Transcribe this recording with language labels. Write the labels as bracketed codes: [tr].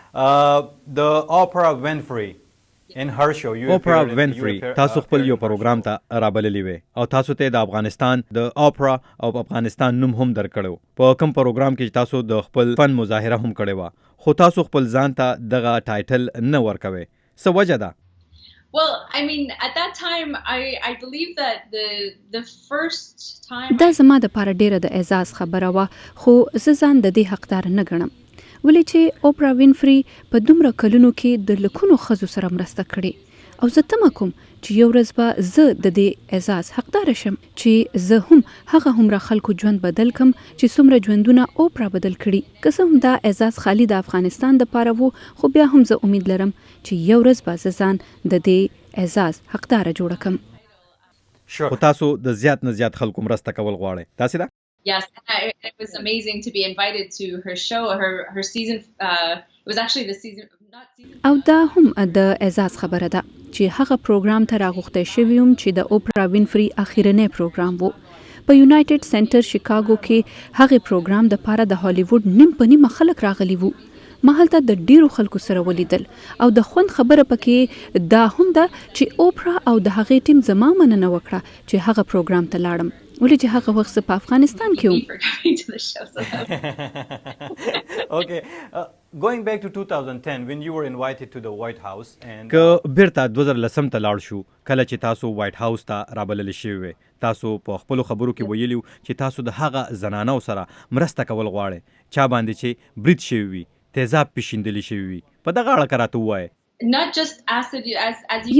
[en] The Oprah Winfrey in her show [ps] اوپرا وینفري تاسو خپل یو پروګرام ته رابللې وې او تاسو ته د افغانستان د اوپرا او افغانستان نوم هم درکړو په کوم پروګرام کې تاسو د خپل فن مظاهره هم کړې وه خو تاسو خپل ځان ته دغه ټایټل نه ورکوي څه وجه ده [en] Well, I mean, at that time, I believe that the first time [ps] دا زما د پاره ډیره د اعزاز خبره وه خو زه ځان د دې حقدار نه ګڼم ولې چې اوپرا وینفري په دومره کلونو کې د لکونو ښځو سره مرسته کړې او زه تمه کوم چې یو ورځ به زه د دې اعزاز حقداره شم چې زه هم هغه هومره خلکو ژوند بدل کم چې څومره ژوندونه اوپرا بدل کړي که څه هم دا اعزاز خالي د افغانستان دپاره و خو بیا هم زه امید لرم چې یو ورځ به زه ځان د دې اعزاز حقداره جوړه کم خو تاسو د زیات نه زیات خلکو مرسته کول غواړئ داسې ده [en] Yes, and it was amazing to be invited to her show. Her season. It was actually the season. Not season. [ps] او دا هم د اعزاز خبره ده چې هغه پروګرام ته راغوښتی شوی وم چې د اوپرا وینفري اخیرنی پروګرام وو. په یونایټډ سنټر شیکاګو کې هغه پروګرام د پاره د هالیووډ نیم په نیمه خلک راغلي وو. ما هلته د ډیرو خلکو سره ولیدل او د خوند خبره پکې دا هم ده چې اوپرا او د هغې ټیم زما مننه وکړه چې هغه پروګرام ته لاړم، ولې چې هغه وخت زه په افغانستان کې وم. [en] For coming to the show. Okay, going back to 2010 when you were invited to the White House and [ps] که بیرته 2010 ته لاړ شو کله چې تاسو وایټ هاوس ته رابلل شوي وئ، تاسو په خپلو خبرو کې ویلي چې تاسو د هغه زنانو سره مرسته کول غواړئ چا باندې چې برید شوي وي، تیزاب پیشیندلی شوي وي. په دغه اړه که راته ووایئ. [en] Not just acid, as you can